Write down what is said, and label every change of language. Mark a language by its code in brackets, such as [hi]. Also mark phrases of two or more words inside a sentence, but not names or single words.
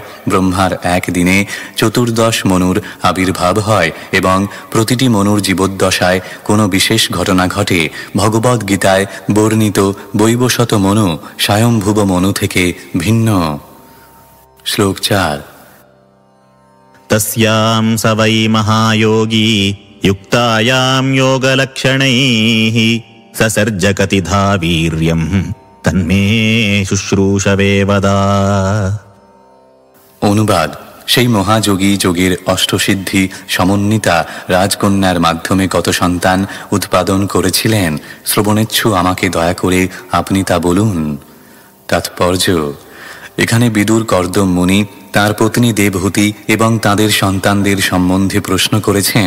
[bn] ব্রহ্মার এক দিনে 14 মনুর আবির্ভাব হয় এবং প্রতিটি মনুর জীবদ্দশায় কোনো বিশেষ ঘটনা ঘটে। ভগবদ্ গীতায় বর্ণিত বৈবস্বত মনু স্বয়ংভুব মনু থেকে ভিন্ন। শ্লোক 4। [sa] तस्यां स वै महायोगी युक्तायां योगलक्षणैः ससर्जकतिधा वीर्यं तन्मे शुश्रूषवे वदा। [bn] অনুবাদ। সেই মহাযোগী যোগের অষ্টসিদ্ধি সমন্বিতা রাজকন্যার মাধ্যমে কত সন্তান উৎপাদন করেছিলেন, শ্রবণেচ্ছু আমাকে দয়া করে আপনি তা বলুন। তাৎপর্য: এখানে বিদুর কর্দম মুনি তাঁর পত্নী দেবহূতি এবং তাদের সন্তানদের সম্বন্ধে প্রশ্ন করেছেন।